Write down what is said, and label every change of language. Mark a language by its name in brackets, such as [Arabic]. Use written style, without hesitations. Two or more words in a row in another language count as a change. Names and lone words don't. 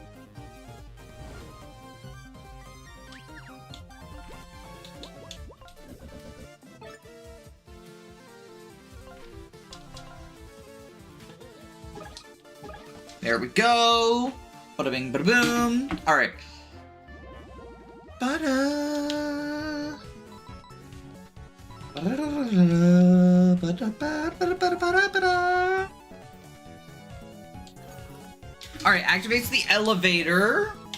[English] There we go. Bada bing, bada boom. All right. Bada. Bada, bada, bada, bada, bada, bada. Alright, activates the elevator.